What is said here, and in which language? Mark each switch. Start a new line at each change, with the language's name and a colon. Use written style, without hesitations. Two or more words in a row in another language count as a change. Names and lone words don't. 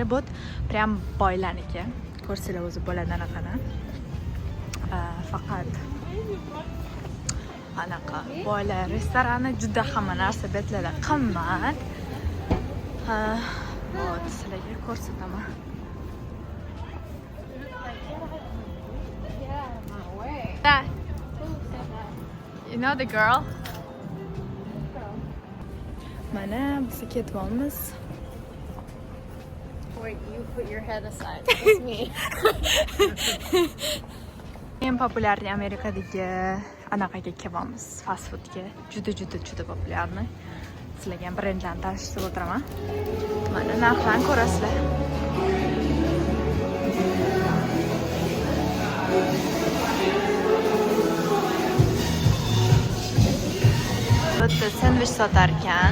Uzbek: Bu prям boylarniki. Ko'rsanglar o'zi bo'ladi anaqani. Faqat anaqa boylar restorani juda hamma narsa betlari qimmat. Sizlarga ko'rsataman.
English: That, you know the girl?
Uzbek: Mana biz ketyapmiz.
English: Wait, you put your head aside. It's me.
Uzbek: Eng populyarni Amerikadagi anaqaga kelyapmiz,
English: fast foodga.
Uzbek: Juda populyarni. Sizlarga ham brendlarni tanishtirib o'tiraman. Mana narxlarni ko'rasizlar. Bitta sandwich sotar ekan.